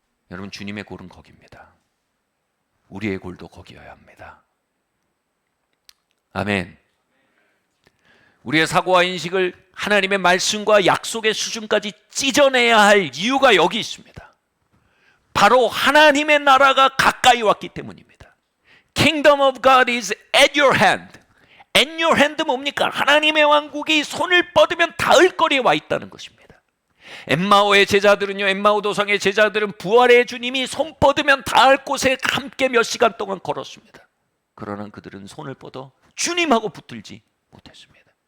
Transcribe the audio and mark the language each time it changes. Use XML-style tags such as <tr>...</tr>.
<ko>여러분, 주님의 골은 거기입니다. 우리의 골도 거기여야 합니다. 아멘. 우리의 사고와 인식을 하나님의 말씀과 약속의 수준까지 찢어내야 할 이유가 여기 있습니다. 바로 하나님의 나라가 가까이 왔기 때문입니다.</ko> <en>Kingdom of God is at your hand. At your hand</en> <ko>뭡니까? 하나님의 왕국이 손을 뻗으면 닿을 거리에 와 있다는 것입니다. 엠마오의 제자들은요, 엠마오 도상의 제자들은 부활의 주님이 손 뻗으면 닿을 곳에 함께 몇 시간 동안 걸었습니다. 그러나 그들은 손을 뻗어 주님하고 붙들지 못했습니다.</ko>